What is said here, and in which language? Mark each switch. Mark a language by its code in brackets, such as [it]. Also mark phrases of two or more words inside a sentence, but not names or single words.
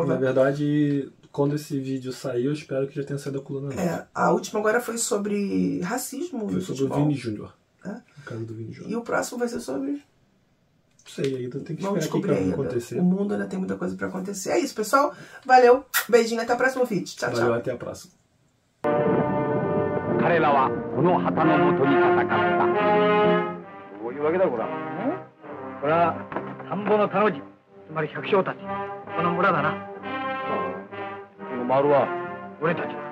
[pt] Na verdade, quando esse vídeo sair, eu espero que já tenha saído a coluna nova. A última agora foi sobre racismo. Foi sobre o Vini Júnior. O caso do Vini Júnior. E o próximo vai ser sobre... Não sei, ainda tem que Vamos esperar o que vai acontecer. O mundo ainda tem muita coisa pra acontecer. É isso, pessoal. Valeu. Beijinho, até o próximo vídeo. Tchau, tchau. Valeu, até a próxima. [ja] 彼らはこの旗のもとに戦った。どういうわけだこれは。これは田んぼの田の字、つまり百姓たち、この村だな。丸は俺たちだ。